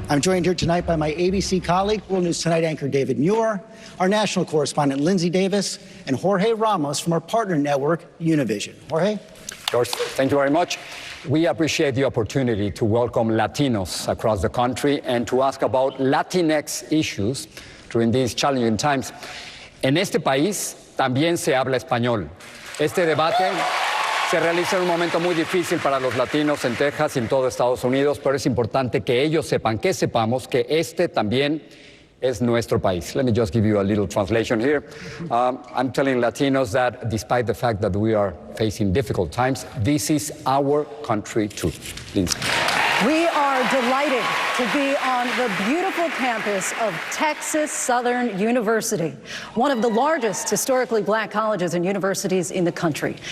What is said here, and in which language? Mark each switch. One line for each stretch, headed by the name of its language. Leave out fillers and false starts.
English: I'm joined here tonight by my ABC colleague, World News Tonight anchor David Muir, our national correspondent Lindsay Davis, and Jorge Ramos from our partner network, Univision. Jorge? George, thank you very much. We appreciate the opportunity to welcome Latinos across the country and to ask about Latinx issues during these challenging times.
Spanish: En este país también se habla español. Este debate se realiza en un momento muy difícil para los latinos en Texas y en todo Estados Unidos, pero es importante que ellos sepan, que sepamos que este también es nuestro país.
English: Let me just give you a little translation here. I'm telling Latinos that despite the fact that we are facing difficult times, this is our country too. Lindsay. We are delighted to be on the beautiful campus of Texas Southern University, one of the largest historically black colleges and universities in the country.